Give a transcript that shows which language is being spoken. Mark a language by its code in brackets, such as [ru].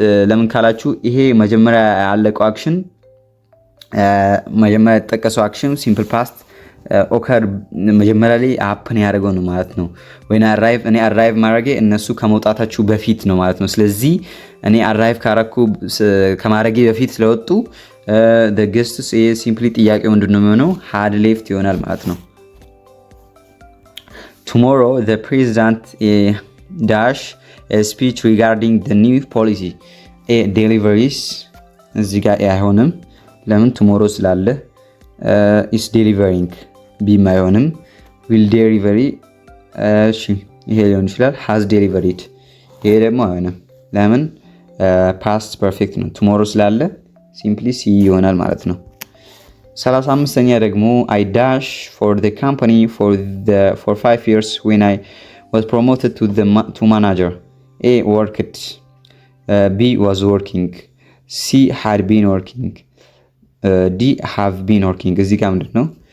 [am] ለምን ካላችሁ ይሄ መጀመሪያ ያለቀው አክሽን መጀመሪያ የተጠቀሰው አክሽን ሲምፕል ፓስት ኦከር መጀመሪያ ላይ አፕን ያደርገው ነው ማለት ነው። when እኔ አራይቭ ማድረጌ እነሱ ከመውጣታችሁ በፊት ነው ማለት ነው። ስለዚህ እኔ አራይቭ ከማድረጌ በፊት ስለወጡ the guests ሲምፕሊ ጥያቄው ምንድነው የሚሆነው? [en] had left [am] ይሆናል ማለት ነው። [en] tomorrow the president dash a speech regarding the new policy deliveries [am] እዚህ ጋር አይሆንም። ለምን? tomorrow ስላለ [en] is delivering [am] ቢም አይሆንም። [en] will delivery [am] እሺ ይሄ ሊሆን ይችላል። [en] has delivered [am] ይሄ ደግሞ አይሆንም። ለምን? [en] past perfect ነው። tomorrow [am] ስላለ ሲምፕሊ ሲ ይሆናል ማለት ነው። 35ኛ ደግሞ [en] I dash for the company for 5 years when I was promoted to manager. A worked, B was working, C had been working, D have been working። [am] እዚህ ጋር ምንድን ነው?